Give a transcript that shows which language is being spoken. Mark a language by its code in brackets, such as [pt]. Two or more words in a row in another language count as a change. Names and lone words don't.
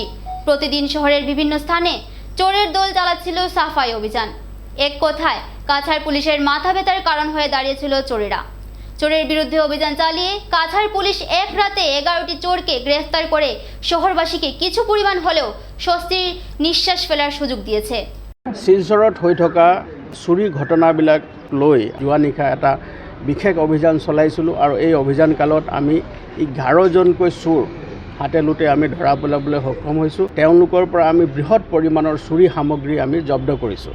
[bn] প্রতিদিন শহরের বিভিন্ন স্থানে চোরের দল চালাচ্ছিল সাফাই অভিযান। এক কথায় কাছাড় পুলিশের মাথা ব্যথার কারণ হয়ে দাঁড়িয়েছিল চোরেরা। চোরের বিরুদ্ধে অভিযান চালিয়ে কাছাড় পুলিশ এক রাতে 11টি চোরকে গ্রেফতার করে শহরবাসীকে কিছু পরিমাণ হলেও স্বস্তির নিঃশ্বাস ফেলার সুযোগ দিয়েছে। [as] শিলচৰত হৈ থকা চুৰি ঘটনাবিলাক লৈ যোৱা নিশা এটা বিশেষ অভিযান চলাইছিলোঁ আৰু এই অভিযান কালত আমি 11জনকৈ চোৰ হাতে লোটে আমি ধৰা পেলাবলৈ সক্ষম হৈছোঁ। তেওঁলোকৰ পৰা আমি বৃহৎ পৰিমাণৰ চুৰি সামগ্ৰী আমি জব্দ কৰিছোঁ।